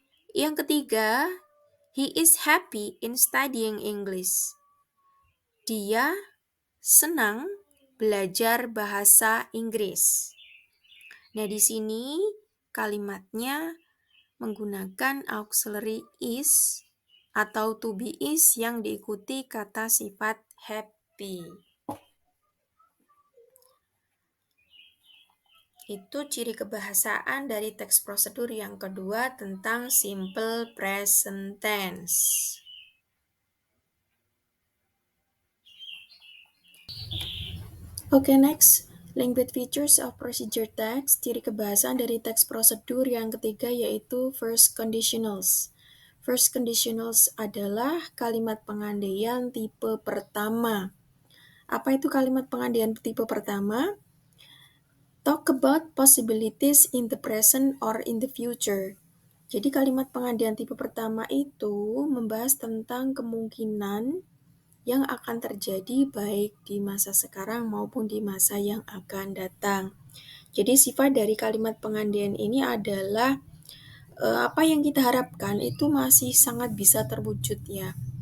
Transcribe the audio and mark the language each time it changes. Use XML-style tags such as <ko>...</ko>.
<id>Yang ketiga,</id> <en>he is happy in studying English.</en> <id>Dia senang belajar bahasa Inggris. Nah, di sini kalimatnya menggunakan auxiliary is atau to be is yang diikuti kata sifat happy. Itu ciri kebahasaan dari teks prosedur yang kedua tentang simple present tense. Oke, next.</id> <en>Language features of procedure text,</en> <id>ciri kebahasaan dari teks prosedur yang ketiga yaitu first conditionals. First conditionals adalah kalimat pengandaian tipe pertama. Apa itu kalimat pengandaian tipe pertama?</id> <en>Talk about possibilities in the present or in the future.</en> <id>Jadi kalimat pengandaian tipe pertama itu membahas tentang kemungkinan yang akan terjadi baik di masa sekarang maupun di masa yang akan datang. Jadi sifat dari kalimat pengandaian ini adalah apa yang kita harapkan itu masih sangat bisa terwujud ya.</id>